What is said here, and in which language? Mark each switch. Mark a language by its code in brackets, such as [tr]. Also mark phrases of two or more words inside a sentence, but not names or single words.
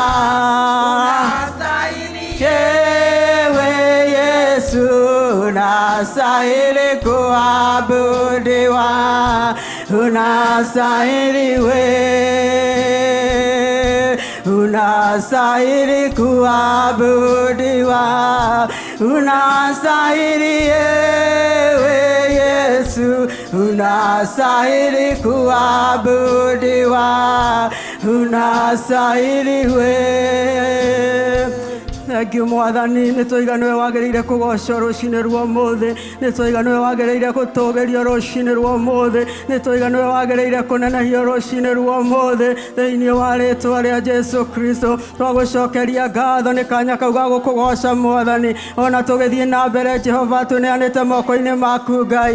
[sw] unastahili ewe Yesu, unastahili unastahili kuabudiwa, unastahili unastahili kuabudiwa, unastahili Yesu, unastahili kuabudiwa, unastahili [en] Thank you [ki] mwathani nĩ tũiga nĩwe wagĩrĩire kũgocwo rũcinĩ rwa ũmũthĩ, nĩ tũiga nĩwe wagĩrĩire gũtũũgĩrio rũcinĩ rwa ũmũthĩ, nĩ tũiga nĩwe wagĩrĩire kũnenehio rũcinĩ rwa ũmũthĩ thĩinĩ wa rĩĩtwa rĩa Jesu Kristo. Twagũcokeria ngatho nĩ kanya kau ga gũkũgoca mwathani, ona tũgĩthiĩ na mbere Jehova tũneanĩte moko-inĩ maku Ngai.